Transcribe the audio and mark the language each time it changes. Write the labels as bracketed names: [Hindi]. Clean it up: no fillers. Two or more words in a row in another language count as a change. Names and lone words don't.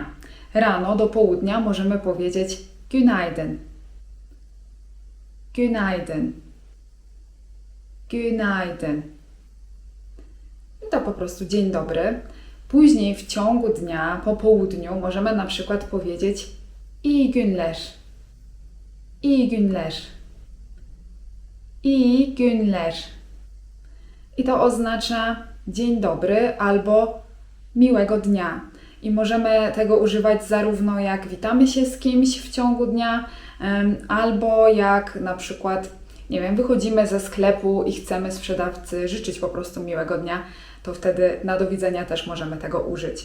[Polish] Rano do południa możemy powiedzieć günaydın. [Turkish] Günaydın. Günaydın. [Polish] I to po prostu dzień dobry. Później w ciągu dnia, po południu możemy na przykład powiedzieć [Turkish] iyi günler. İyi günler. İyi günler. [Polish] I to oznacza dzień dobry albo miłego dnia. I możemy tego używać zarówno jak witamy się z kimś w ciągu dnia, albo jak na przykład, nie wiem, wychodzimy ze sklepu i chcemy sprzedawcy życzyć po prostu miłego dnia, to wtedy na do widzenia też możemy tego użyć.